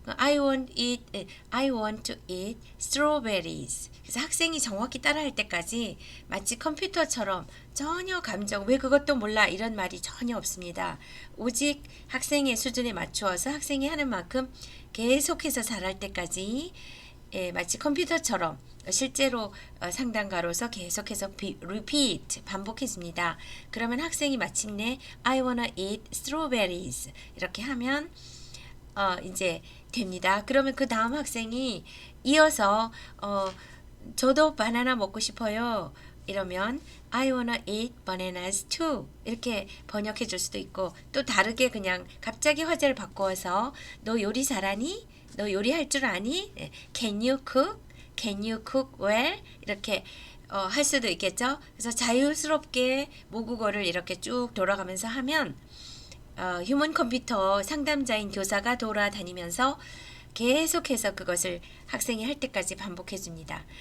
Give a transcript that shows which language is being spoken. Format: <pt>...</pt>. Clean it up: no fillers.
<en>I want to eat strawberries.</en> <ko>그래서 학생이 정확히 따라할 때까지 마치 컴퓨터처럼 전혀 감정, 왜 그것도 몰라 이런 말이 전혀 없습니다. 오직 학생의 수준에 맞추어서 학생이 하는 만큼 계속해서 잘할 때까지 마치 컴퓨터처럼 실제로 상담가로서 계속해서 repeat 반복해줍니다. 그러면 학생이 마침내</ko> <en>I wanna eat strawberries</en> <ko>이렇게 하면 이제 됩니다. 그러면 그 다음 학생이 이어서 저도 바나나 먹고 싶어요.</ko> <en>이러면 I wanna eat bananas too.</en> <ko>이렇게 번역해 줄 수도 있고, 또 다르게 그냥 갑자기 화제를 바꾸어서 너 요리 잘하니? 너 요리할 줄 아니?</ko> <en>Can you cook? Can you cook well?</en> <ko>이렇게 할 수도 있겠죠. 그래서 자유스럽게 모국어를 이렇게 쭉 돌아가면서 하면 휴먼 컴퓨터 상담자인 교사가 돌아다니면서 계속해서 그것을 학생이 할 때까지 반복해 줍니다.</ko>